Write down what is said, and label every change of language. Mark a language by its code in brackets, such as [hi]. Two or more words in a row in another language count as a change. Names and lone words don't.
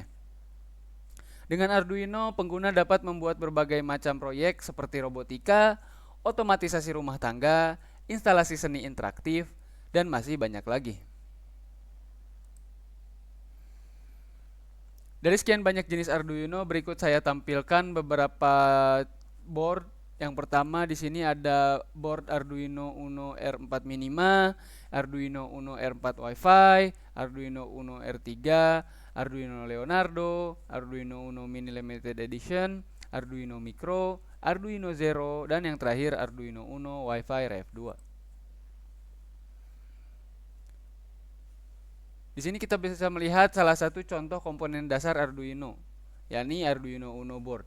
[id] Dengan Arduino, pengguna dapat membuat berbagai macam proyek seperti robotika, otomatisasi rumah tangga, instalasi seni interaktif, dan masih banyak lagi. Dari sekian banyak jenis Arduino, berikut saya tampilkan beberapa board. Yang pertama di sini ada board Arduino Uno R4 Minima, Arduino Uno R4 Wi-Fi, Arduino Uno R3, Arduino Leonardo, Arduino Uno Mini Limited Edition, Arduino Micro, Arduino Zero, dan yang terakhir Arduino Uno Wi-Fi Rev 2. Di sini kita bisa melihat salah satu contoh komponen dasar Arduino, yakni Arduino Uno board.